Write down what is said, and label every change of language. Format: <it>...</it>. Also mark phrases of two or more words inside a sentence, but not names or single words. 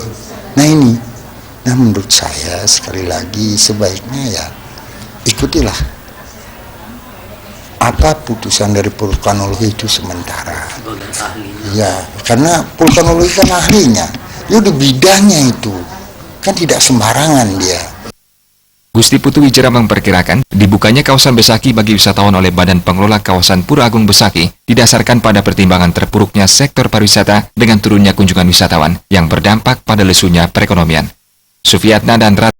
<id>Nah ini, nah menurut saya sekali lagi sebaiknya ya ikutilah apa putusan dari vulkanologi itu sementara. Ya, karena vulkanologi kan ahlinya, dia di bidangnya itu, kan tidak sembarangan dia. Gusti Putu Wijera memperkirakan dibukanya kawasan Besaki bagi wisatawan oleh Badan Pengelola Kawasan Pura Agung Besaki didasarkan pada pertimbangan terpuruknya sektor pariwisata dengan turunnya kunjungan wisatawan yang berdampak pada lesunya perekonomian. Sufiatna dan</id>